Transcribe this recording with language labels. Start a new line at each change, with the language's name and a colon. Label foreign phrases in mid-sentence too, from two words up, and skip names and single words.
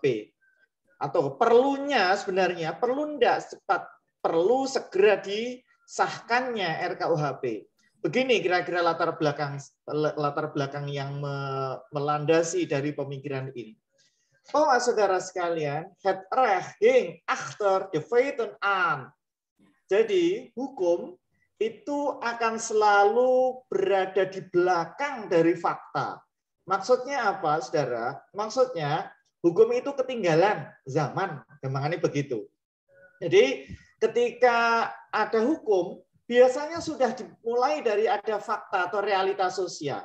Indonesian: Atau perlunya sebenarnya, perlu enggak cepat, perlu segera disahkannya RKUHP. Begini kira-kira latar belakang yang melandasi dari pemikiran ini. Bahwa saudara sekalian,
Dutch: het recht ging achter de feiten aan.
Indonesian: Jadi hukum itu akan selalu berada di belakang dari fakta. Maksudnya apa, saudara? Maksudnya hukum itu ketinggalan zaman, gampangannya begitu. Jadi ketika ada hukum, biasanya sudah dimulai dari ada fakta atau realitas sosial.